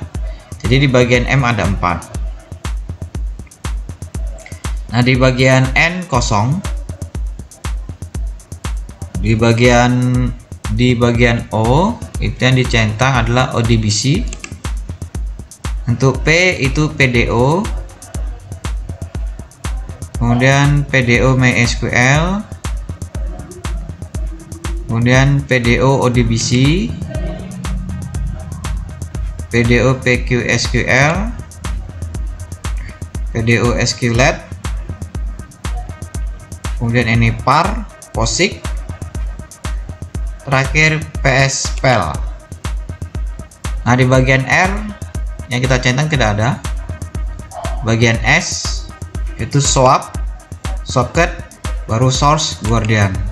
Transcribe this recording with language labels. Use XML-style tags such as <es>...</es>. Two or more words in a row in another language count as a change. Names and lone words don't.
<id>Jadi di bagian M ada 4. Nah, di bagian N kosong. Di bagian O itu yang dicentang adalah ODBC. Untuk P itu PDO, kemudian PDO MySQL, kemudian PDO ODBC, PDO PQSQL, PDO SQLite, kemudian ini PAR, POSIX, terakhir PSPL. Nah, di bagian R yang kita centang tidak ada. Bagian S itu swap, socket, baru source, guardian.</id>